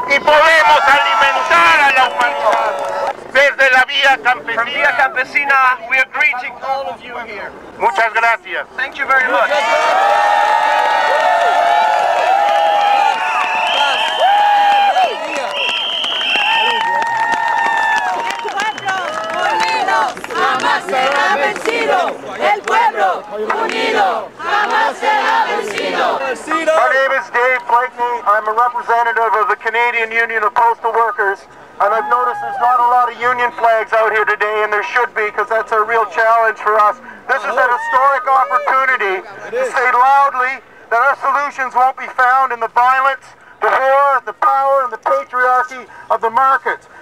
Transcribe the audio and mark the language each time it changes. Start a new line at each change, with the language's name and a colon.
Spanish: Y podemos alimentar a la humanidad. Desde la vía campesina.
English: From Via Campesina, we are greeting all of you here.
Spanish: Muchas gracias.
English: Thank you very much.
Spanish: Jamás será vencido. El pueblo unido jamás será vencido.
English: My name is Dave Blakeney. I'm a representative of the Canadian Union of Postal Workers, and I've noticed there's not a lot of union flags out here today, and there should be, because that's a real challenge for us. This is an historic opportunity to say loudly that our solutions won't be found in the violence, the war, the power, and the patriarchy of the markets.